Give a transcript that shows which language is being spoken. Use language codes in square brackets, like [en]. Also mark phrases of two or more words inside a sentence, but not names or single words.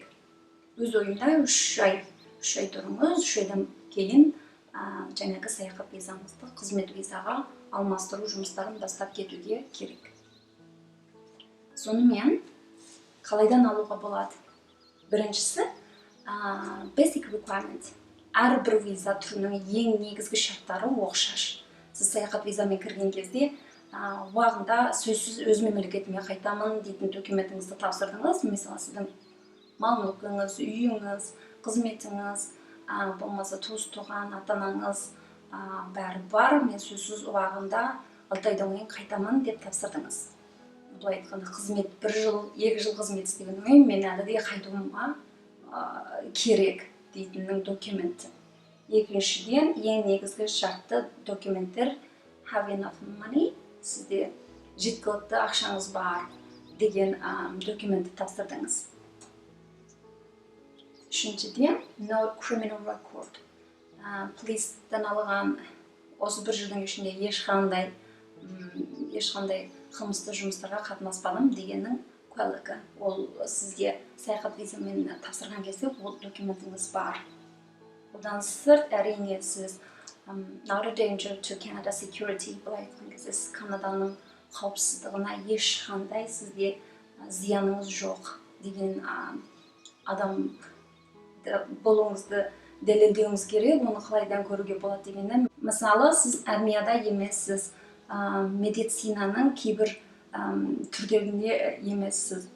[kk] Өз ойымда 3 ай тұрыңыз, 3 айдан кейін жаңағы саяхат визаңызды қызмет визаға алмастыру жұмыстарын бастап кетуге керек. Сонымен қалайдан алуға болады? Біріншісі [en] basic requirement. [kk] Әрбір виза түрінің ең негізгі шарттары оқшаш. Сіз саяхат визамен кірген кезде уақытында сөзсіз өз мемлекетіме қайтамын дейтін документіңізді тапсырдыңыз. Мысалы, сіздің мал-мүлкіңіз, үйіңіз, қызметіңіз, болмаса туыс-туған, ата-анаңыз бәрі бар. Мен сөзсіз уақытында 6 айдан кейін қайтамын деп тапсырдыңыз. Былай айтқанда қызмет 1 жыл, 2 жыл қызмет істегеннен мен әлі де қайтуыма керек дейтіннің документі. Екіншіден, ең негізгі шартты документтер [en] have enough money. [kk] Сізде жеткілікті ақшаңыз бар деген документті тапсырдыңыз. Үшіншіден, [en] no criminal record. [kk] Полистен алған осы бір жылдың ішінде ешқандай қылмысты жұмыстарға қатынаспадым дегеннің куәлігі. Ол сізге саяхат визамен тапсырған кезде ол документіңіз бар. Одан сырт, әрине сіз [en] not a danger to Canada security, [kk] былай айтқан кезде сіз Канаданың қауіпсіздігіне ешқандай сізге зияныңыз жоқ деген адам болуыңызды дәлелдеуіңіз керек. Оны қалайдан көруге болады дегенде, мысалы сіз армияда емессіз, медицинаның кейбір түрдерінде емессіз.